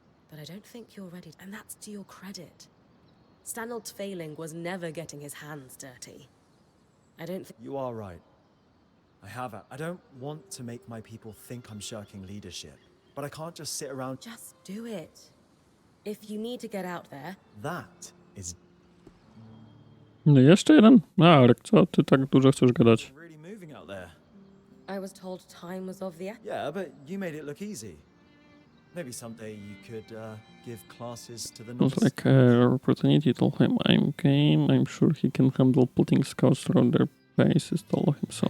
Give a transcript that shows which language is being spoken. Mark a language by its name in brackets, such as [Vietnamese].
[English] But I don't think you're ready, and that's to your credit. Stanhold's failing was never getting his hands dirty. I don't think... You are right. I don't want to make my people think I'm shirking leadership. But I can't just sit around... Just do it. If you need to get out there... That is... [Polish] No jeszcze jeden? Arek, co ty tak dużo chcesz gadać? [English] really moving out there. I was told time was of the essence. Yeah, but you made it look easy. Maybe someday you could give classes to the Looks novices. like a opportunity. Told him I'm game. I'm sure he can handle putting scouts through their bases. Told him so.